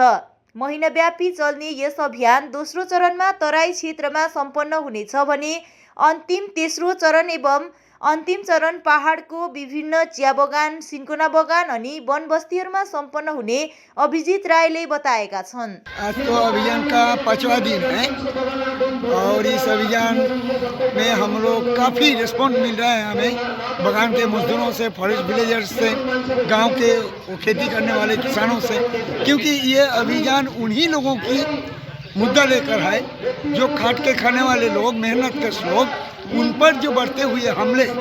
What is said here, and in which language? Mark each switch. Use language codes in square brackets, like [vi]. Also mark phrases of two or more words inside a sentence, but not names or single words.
[ne] महिनाव्यापी चल्ने यस अभियान दोस्रो चरणमा तराई क्षेत्रमा सम्पन्न हुनेछ भने अन्तिम तेस्रो चरण एवं अन्तिम चरण पहाडको विभिन्न चिया बगान, सिन्कोना बगान अनि वनबस्तीहरूमा सम्पन्न हुने अभिजित रायले बताएका छन्। [hi] आज तो अभियान का 5वां दिन है और इस अभियान में हम लोग काफ़ी रिस्पॉन्स मिल रहा है हमें बगान के मजदूरों से, [en] forest villagers [hi] से, गांव के खेती करने वाले किसानों से, क्योंकि ये अभियान उन्हीं लोगों की मुद्दा लेकर है जो खाट के खाने वाले लोग, मेहनतकश लोग, उन पर जो बढ़ते हुए हमले,